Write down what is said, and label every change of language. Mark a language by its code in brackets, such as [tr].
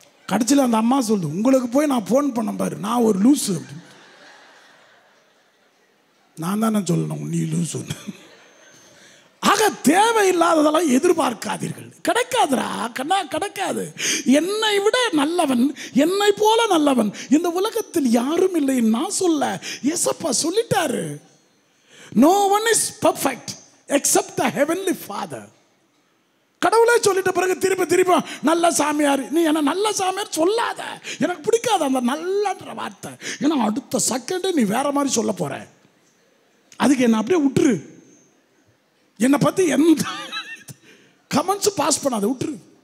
[ta] கடைசியில் அந்த அம்மா சொல்லுது, உங்களுக்கு போய் நான் ஃபோன் பண்ண பாரு, நான் ஒரு லூஸு அப்படின்னு. நான் தானே சொல்லணும் நீ லூஸு. ஆக தேவையில்லாததெல்லாம் எதிர்பார்க்காதீர்கள். கிடைக்காதுரா கண்ணா, கிடைக்காது. என்னை விட நல்லவன், என்னை போல நல்லவன் இந்த உலகத்தில் யாரும் இல்லை. நான் சொல்ல ஏசப்பா சொல்லிட்டாரு, [en] no one is perfect except the heavenly Father. [ta] கடவுளே சொல்லிட்ட பிறகு திருப்பி நல்ல சாமியார், நீ என்ன நல்ல சாமியார் சொல்லாத, எனக்கு பிடிக்காது அந்த நல்லன்ற வார்த்தை. ஏன்னா அடுத்த செகண்டே நீ வேற மாதிரி சொல்ல போற. அதுக்கு என்ன அப்படியே விட்டுரு. என்னை பற்றி எந்த கமெண்ட்ஸும் பாஸ் பண்ணாத, விட்டுரு.